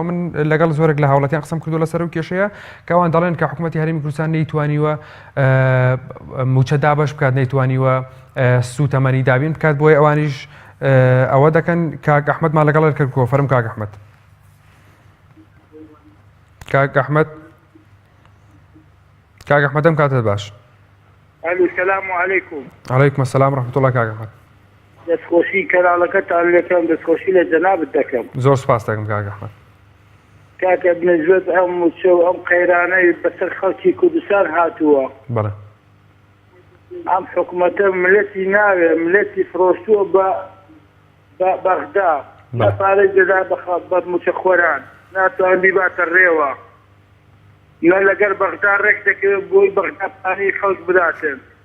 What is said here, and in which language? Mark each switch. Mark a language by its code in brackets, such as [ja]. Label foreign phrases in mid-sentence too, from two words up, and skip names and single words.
[ckb] من لەگەڵ زۆرێک لە هاوڵاتیان قسەم کردو لەسەر و کێشەیە کە ئەوان دەڵێن کە حکوومەتی هەرێمی کوردستان نەیتوانیوە موچە دابەش بکات، نەیتوانیوە سوتەمەنی دابین بکات، بۆیە ئەوانیش ئەوە دەکەن. کاک ئەحمەدمان لەگەڵ کردکۆ فەرم کاک ئەحمەد. کاک ئەحمەدم کاتت باش. [ar] السلام علیکم. عەلەیکم السلام ورحمة الله. [ckb] کاک ئەحمەد دەستخۆشی کەناڵەکەتان لەکەم، دەستخۆشی لە جەنابت دەکەم. زۆر سوپاس دەکەم کاک ئەحمەد. کاکە بنسبەت ئەم موچە و ئەم قەیرانەی بەسەر خەڵکی کوردستان هاتووە، بەڵێ ئەم حکوومەتە ملەتی ناوێ، ملەتی فرۆشتووە بە بەغدا، پارەی دەدا بە موچە خۆران، ناتوان بیباتە ڕێوە، نە لەگەر بەغدا ڕێک دەکەوێت بۆی بەغدا پارەی خەڵک بداتن.